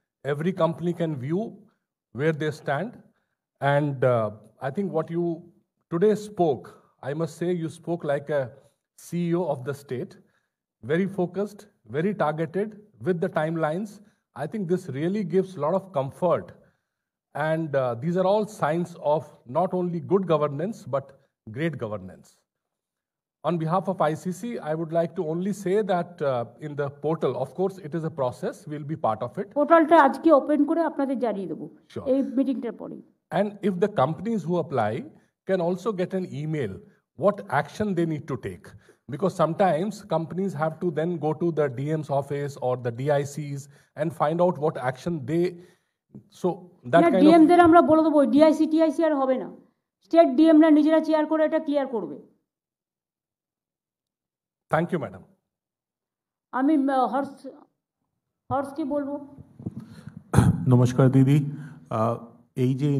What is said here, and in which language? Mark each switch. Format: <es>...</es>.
<en>Every company can view where they stand. And I think what you today spoke, I must say you spoke like a CEO of the state, very focused, very targeted with the timelines. I think this really gives a lot of comfort. And these are all signs of not only good governance, but great governance. On behalf of ICC, I would like to only say that in the portal, of course, it is a process. We'll be part of it.</en> <bn>পোর্টালটা আজকে open করে আপনাদের জানিয়ে দেবো এই মিটিংটার পরে।</bn> <en>And if the companies who apply can also get an email, what action they need to take. Because sometimes companies have to then go to the DM's office or the DICs and find out what action they... So that kind of...</en> <bn>ডিএমদের আমরা বলে দেবো, DIC TIC আর হবে না, state ডিএমরা নিজেরা chair করে এটা clear করবে।</bn> <en>Thank you, madam.</en> <bn>আমি হর্ষকে বলবো। নমস্কার দিদি, এই যে</bn>